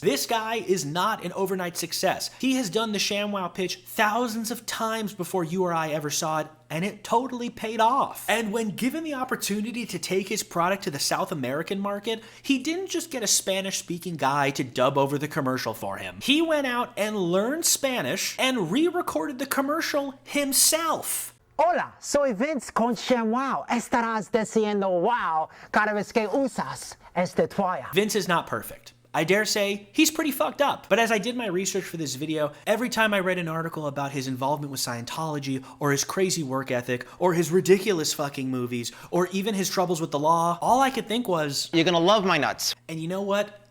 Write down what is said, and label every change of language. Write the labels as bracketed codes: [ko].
[en] This guy is not an overnight success. He has done the ShamWow pitch thousands of times before you or I ever saw it, and it totally paid off. And when given the opportunity to take his product to the South American market, he didn't just get a Spanish-speaking guy to dub over the commercial for him. He went out and learned Spanish and re-recorded the commercial himself. [es] Hola, soy Vince con ShamWow. Estarás diciendo wow cada vez que usas este toalla. [en] Vince is not perfect. I dare say he's pretty fucked up. But as I did my research for this video, every time I read an article about his involvement with Scientology, or his crazy work ethic, or his ridiculous fucking movies, or even his troubles with the law, all I could think was, you're gonna love my nuts. And you know what?